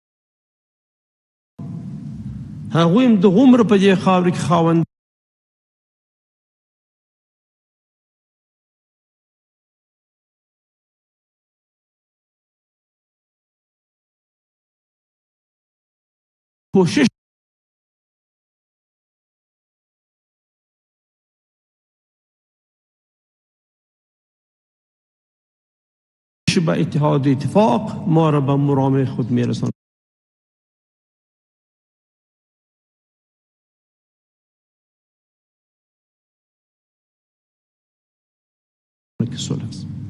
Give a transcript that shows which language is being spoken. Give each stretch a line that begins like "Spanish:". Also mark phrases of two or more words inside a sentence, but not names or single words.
Pashto: هغوی هم دغومره په دې خاورې کې خاوند
Persian: کوشش به اتحاد و اتفاق ما را به مرام خود میرساند. که صلح است.